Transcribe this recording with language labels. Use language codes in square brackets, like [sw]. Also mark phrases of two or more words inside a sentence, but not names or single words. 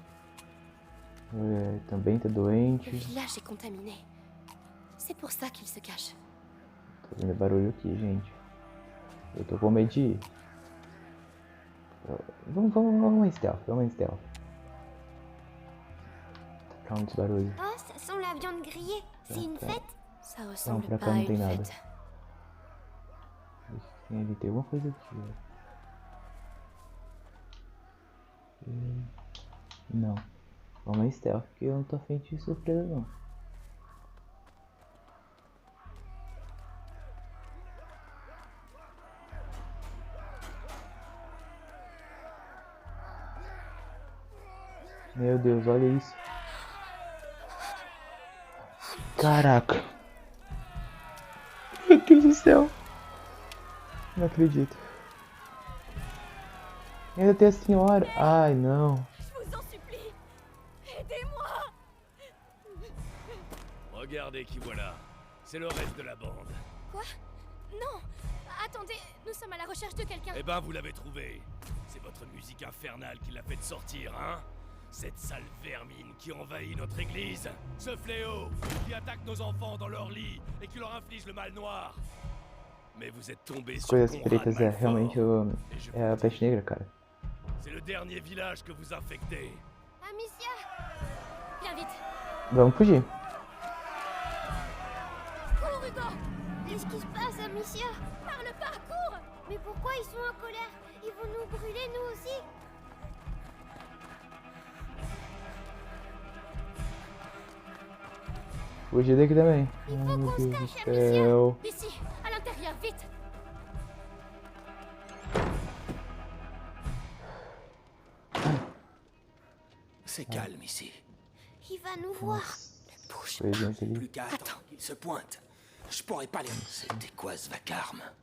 [pt] Também tá doente. [fr] Le village est contaminé. C'est pour ça qu'il se cache. [pt] Tô vendo barulho aqui, gente. Eu tô com medo de ir. Vamos em stealth, vamos em stealth. Tá calmo esse barulho. [fr] Oh, ça sent la viande grillée. C'est une fête? Ça [pt] Não, [fr] ressemble [pt] pra cá [fr] pas à [pt] não tem [fr] une [pt] nada. [fr] fête. [pt] Tem alguma coisa aqui, ó. Não. Vamos em stealth, porque eu não tô afim de surpresa não. Meu Deus, olha isso. Caraca. Meu Deus do céu. Não acredito. Ainda tem a senhora. Ai, não. [fr] Je vous en supplie. Aidez-moi. Regardez qui voilà. C'est le reste de la bande. Quoi? Non. Attendez, nous sommes à la recherche de quelqu'un. Eh ben, vous l'avez trouvé. C'est votre musique infernale qui l'a fait sortir, hein? Cette sale vermine qui envahit notre église. Ce fléau qui attaque nos enfants dans leur lit et qui leur inflige le mal noir. Mais vous êtes tombé sur [pt] Coisas [fr] Conrad [pt] pretas [fr] Malfort. [pt] realmente [fr] Et je [pt] é a peste negra, cara. [fr] C'est le dernier village que vous infectez. Amicia. Viens vite. [pt] Vamos fugir. [fr] Cours, Hugo. Qu'est-ce qui se passe, Amicia? Parle pas, cours. Mais pourquoi ils sont en colère? Ils vont nous brûler, nous aussi? [pt] Fugir daqui também. [fr] Il [pt] Ai, [fr] faut [pt] meu [fr] qu'on se [pt] Deus do [fr] cache, [pt] céu. [fr] Amicia. Ici, à l'intérieur, vite. C'est calme ici. Il va nous voir. Bouge [pt] Foi gente ali. [fr] plus qu'à attendre qu'il se pointe. Je pourrais pas les... C'était quoi ce vacarme?